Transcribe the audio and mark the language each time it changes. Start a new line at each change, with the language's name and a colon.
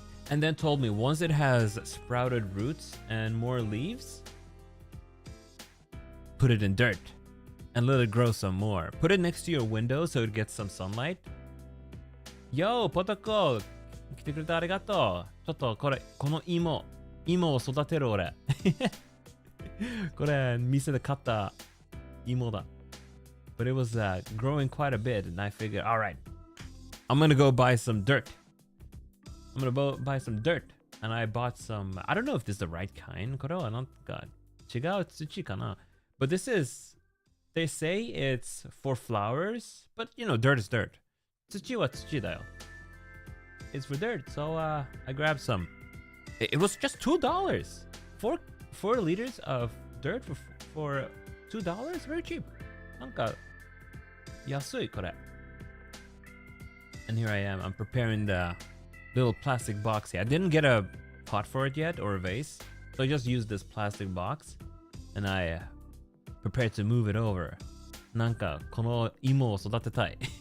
English: And then told me once it has sprouted roots and more leaves, put it in dirt and let it grow some more. Put it next to your window so it gets some sunlight. Yo, Potoko!
Japanese: 来てくれてありがとう。ちょっとこの芋を育てる俺。これ、店で買った芋だ。
English: But it was growing quite a bit, and I figured, all right, I'm gonna go buy some dirt. I'm gonna buy some dirt. And I bought some, I don't know if this is the right kind.
Japanese: これはなんか違う土かな?
English: But this is, they say it's for flowers, but you know, dirt is dirt.
Japanese: 土は土だよ.
English: It's for dirt, so I grabbed some. It was just $2. 4 liters of dirt for $2? Very cheap.
Japanese: なんか安いこれ.
English: And here I am. I'm preparing the little plastic box here. I didn't get a pot for it yet or a vase, so I just used this plastic box and I prepared to move it over.
Japanese: なんかこの芋を育てたい。